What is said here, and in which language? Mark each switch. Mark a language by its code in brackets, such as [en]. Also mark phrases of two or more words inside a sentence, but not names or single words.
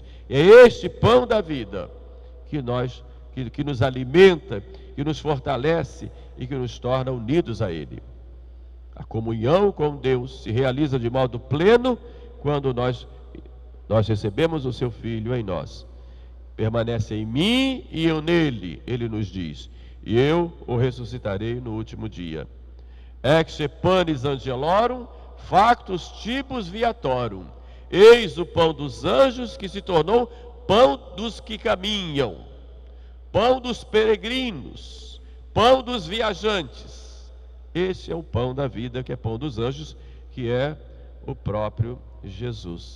[pt] É este pão da vida que nos alimenta, que nos fortalece e que nos torna unidos a Ele. A comunhão com Deus se realiza de modo pleno quando nós recebemos o Seu Filho em nós. Permanece em mim e eu nele, ele nos diz, e eu o ressuscitarei no último dia. [la] Ecce panis angelorum, factus tipus viatorum. [pt] Eis o pão dos anjos que se tornou pão dos que caminham, pão dos peregrinos, pão dos viajantes. Esse é o pão da vida, que é pão dos anjos, que é o próprio Jesus.